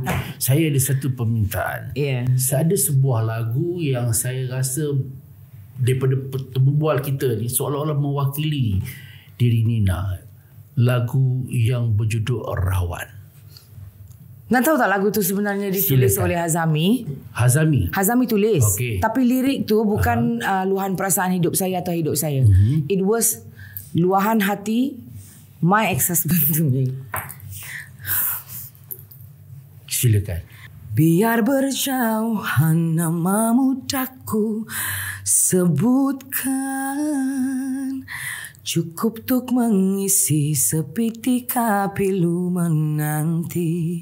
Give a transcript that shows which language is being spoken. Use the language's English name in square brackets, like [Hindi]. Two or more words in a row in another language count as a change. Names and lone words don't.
[Malay] Saya ada satu permintaan. Ada sebuah lagu yang saya rasa daripada pertemuan kita ni seolah-olah mewakili diri Nina. Lagu yang berjudul Rawan. Nak tahu tak lagu tu sebenarnya ditulis oleh Hazami? Hazami tulis. Tapi lirik tu bukan luahan perasaan hidup saya atau hidup saya. [English] It was [Malay] luahan hati [English] my ex-husband to me. [Malay] Silakan. Biar berjauhan namamu tak ku sebutkan, cukup untuk mengisi sepitika pilu menanti.